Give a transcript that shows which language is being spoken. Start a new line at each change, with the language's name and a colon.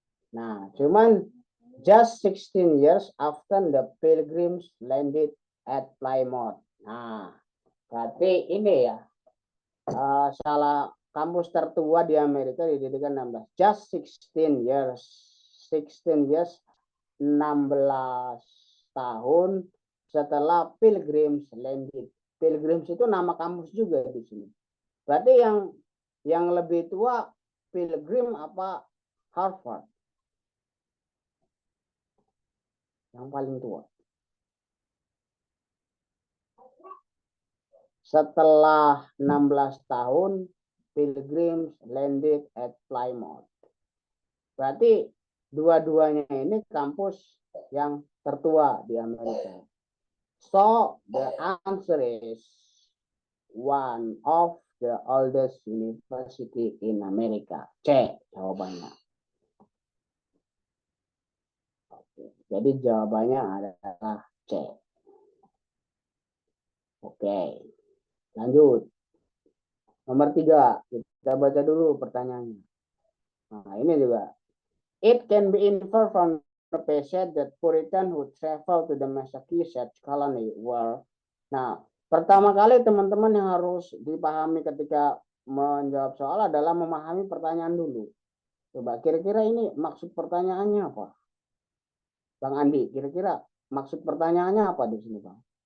Indonesian: Nah, cuman
English: just 16 years after the Pilgrims landed at Plymouth.
Indonesian: Nah, berarti ini ya salah kampus tertua di Amerika didirikan 16.
English: Just 16 years. 16 years
Indonesian: 16 tahun setelah
English: Pilgrims landed.
Indonesian: Pilgrims itu nama kampus juga di sini. Berarti yang lebih tua Pilgrim apa Harvard? Yang paling tua. Setelah 16 tahun,
English: Pilgrims landed at Plymouth.
Indonesian: Berarti dua-duanya ini kampus yang tertua di Amerika.
English: So, the answer is one of the oldest university in America.
Indonesian: C jawabannya. Oke, jadi jawabannya adalah C. Oke, lanjut. Nomor 3, kita baca dulu pertanyaannya. Nah, ini juga.
English: It can be inferred from the passage that Puritan who travel to the Massachusetts colony were.
Indonesian: Nah, pertama kali teman-teman yang harus dipahami ketika menjawab soal adalah memahami pertanyaan dulu. Coba kira-kira ini maksud pertanyaannya apa? Bang Andi, kira-kira maksud pertanyaannya apa di sini, Bang?